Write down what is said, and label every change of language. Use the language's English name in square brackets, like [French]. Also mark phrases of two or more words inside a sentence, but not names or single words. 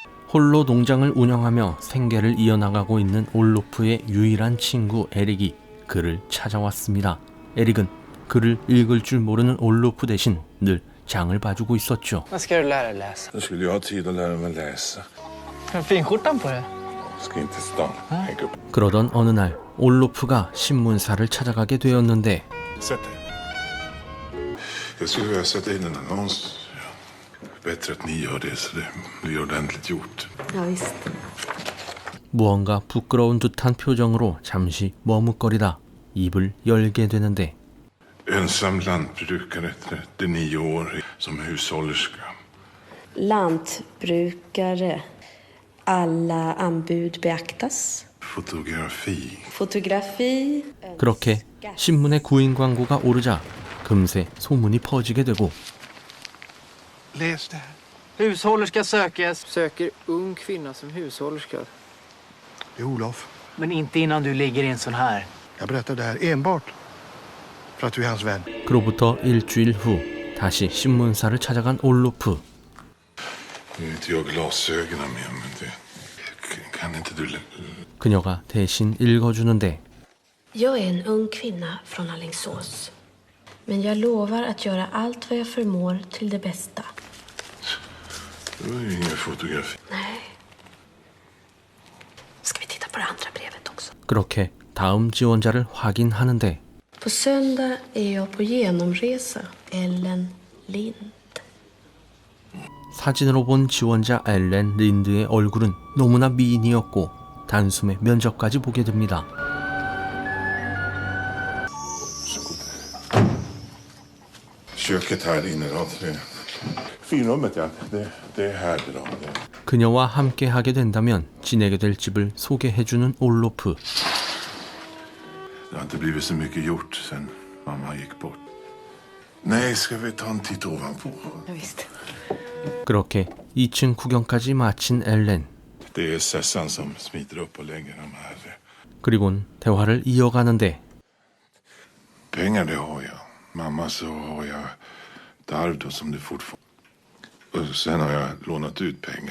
[Korean] 홀로 농장을 운영하며 생계를 이어나가고 있는 올로프의 유일한 친구 에릭이 그를 찾아왔습니다. 에릭은 글을 읽을 줄 모르는 올로프 대신 늘 장을 봐주고 있었죠. [Swedish] Vad ska du lära dig läsa? Då skulle jag ha tid att lära mig läsa. Har du finskjortan på dig? Ska inte till stan. Hänga upp. [Korean] 그러던 어느 날 올로프가 신문사를 찾아가게 되었는데 [Swedish] Sätt dig. Jag skulle vilja sätta in en annons. Bättre att ni gör det så det blir ordentligt gjort. Ja, visst. [Korean] 무언가 부끄러운 듯한 표정으로 잠시 머뭇거리다 입을 열게 되는데 [Swedish] Ensam lantbrukare, 39 år, som hushållerska. Lantbrukare. Alla anbud beaktas. Fotografi. Fotografi. [Korean] 그렇게 신문에 구인 광고가 오르자 금세 소문이 퍼지게 되고 [Swedish] Läs det här. Hushållerska sökes. Söker ung kvinna som hushållerska. Det är Olof. Men inte innan du ligger i en sån här. Jag berättar det här enbart för att du är hans vän. [Korean] 그로부터 일주일 후 다시 신문사를 찾아간 올로프. [Swedish] Nu är inte jag glasögonen med, men det kan inte du... [Korean] 그녀가 대신 읽어주는데 [Swedish] Jag är en ung kvinna från Alingsås. Men jag lovar att göra allt vad jag förmår till det bästa. Det var ju ingen fotografi. Nej. Ska vi titta på det andra brevet också? [Korean] 그렇게 다음 지원자를 확인하는데 [Swedish] På söndag är jag på genomresa. Ellen Lind. [Korean] 사진으로 본 지원자 엘렌 린드의 얼굴은 너무나 미인이었고 단숨에 면접까지 보게 됩니다. [Swedish] Köket här inne då. Finrummet, ja. Det är här då. [Korean] 그녀와 함께 하게 된다면 지내게 될 집을 소개해주는 올로프. [Swedish] Det har inte blivit så mycket gjort sen mamma gick bort. Nej, ska vi ta en titt ovanpå? Ja, visst. [Korean] 그렇게 2층 구경까지 마친 엘렌. [Swedish] Det är Sessan som smiter upp och lägger de här. [Korean] 그리곤 대화를 이어가는데 [Swedish] Pengar det har jag. Mamma så har jag ett arv då som det fortfarande... Och sen har jag lånat ut pengar.